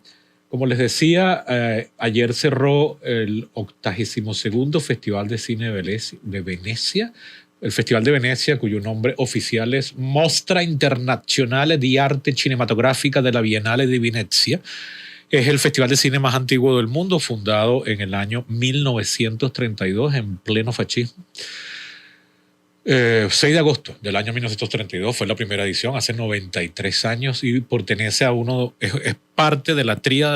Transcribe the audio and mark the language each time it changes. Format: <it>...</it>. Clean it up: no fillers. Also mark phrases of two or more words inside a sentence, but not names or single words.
<es>Como les decía, ayer cerró el 82º Festival de Cine de Venecia, el Festival de Venecia, cuyo nombre oficial es Mostra Internazionale di Arte Cinematografica della Biennale di Venezia. Es el festival de cine más antiguo del mundo, fundado en el año 1932, en pleno fascismo. 6 de agosto del año 1932 fue la primera edición, hace 93 años, y pertenece a es parte de la tríada de</es>